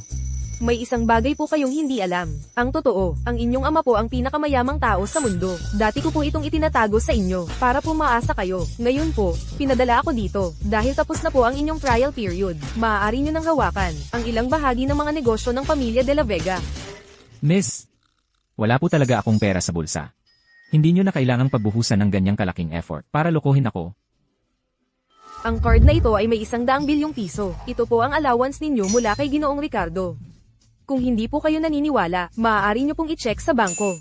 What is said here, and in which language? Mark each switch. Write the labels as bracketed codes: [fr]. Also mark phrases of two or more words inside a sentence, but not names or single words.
[tl] May isang bagay po kayong hindi alam. Ang totoo, ang inyong ama po ang pinakamayamang tao sa mundo. Dati ko po itong itinatago sa inyo, para po maasa kayo. Ngayon po, pinadala ako dito, dahil tapos na po ang inyong [en] trial period. [tl] Maaari nyo nang hawakan, ang ilang bahagi ng mga negosyo ng pamilya de la Vega. Miss, wala po talaga akong pera sa bulsa. Hindi nyo na kailangang pagbuhusan ng ganyang kalaking effort para lokohin ako. Ang card na ito ay may 100 bilyong piso. Ito po ang allowance ninyo mula kay Ginoong Ricardo. Kung hindi po kayo naniniwala, maaari nyo pong i-check sa bangko.